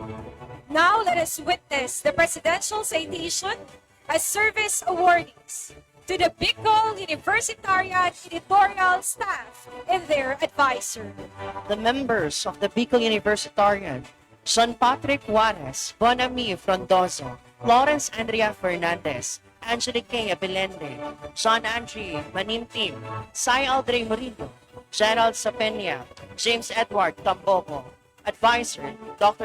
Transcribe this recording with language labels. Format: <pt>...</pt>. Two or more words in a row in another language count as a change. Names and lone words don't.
<en>Now let us witness the Presidential Citation as Service Awardees to the Bicol Universitarian editorial staff and their advisor. The members of the Bicol Universitarian, Sean Patrick Juarez, Bonami Frondoso, Florence Andrea Fernandez, Angelique Belende, Sean Andre Manimtim, Sai Aldre Murillo, Gerald Sapenia, James Edward Tambobo. Advisor, Dr.</en>